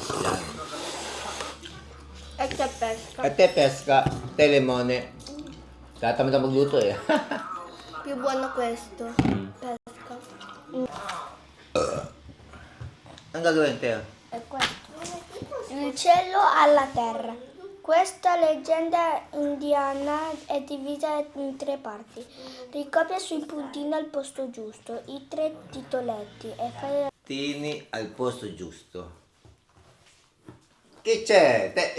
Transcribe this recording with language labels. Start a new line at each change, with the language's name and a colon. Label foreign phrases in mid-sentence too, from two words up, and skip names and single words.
Filipino: Yan.
Italian: E c'è pesca.
Filipino: At pesca, telemone. Tatamad na magluto eh.
Italian: Più buono questo. Pesca.
Filipino: Ang gagawin, Teo?
Italian: È questo. Il cielo alla terra. Questa leggenda indiana è divisa in 3 parti. Ricopia sul puntino al posto giusto i 3 titoletti e fai... Tini al posto giusto. Chi c'è?